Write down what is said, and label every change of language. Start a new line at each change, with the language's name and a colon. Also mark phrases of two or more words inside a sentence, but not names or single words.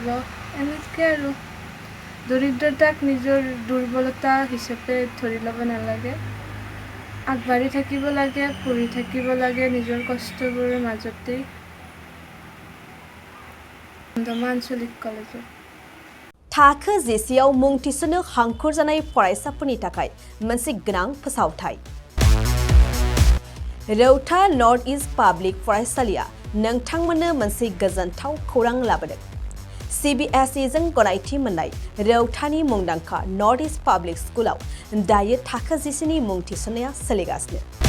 Assamese: এনেকৈ আৰু দৰিদ্ৰতাক নিজৰ দুৰ্বলতা হিচাপে ধৰি ল'ব নালাগে, আগবাঢ়ি থাকিব লাগে, পঢ়ি থাকিব লাগে নিজৰ কষ্টবোৰৰ মাজতেই। ধমধমা আঞ্চলিক কলেজত
Bodo: थाखो जेसेआव मुं थिसननो हांखुर जानाय फरायसाफोरनि थाखाय मोनसे गोनां फोसावथाय। रौता नर्थ इस्ट पाब्लिक फरायसालिया नोंथांमोननो मोनसे गोजोनथाव खौरां लाबोदों। CBSE जों गनायथि मोननाय रौतानि मुंदांखा नर्थ इस्ट पाब्लिक स्कुलाव दायो थाखो जेसेनि मुं थिसननाया सोलिगासिनो।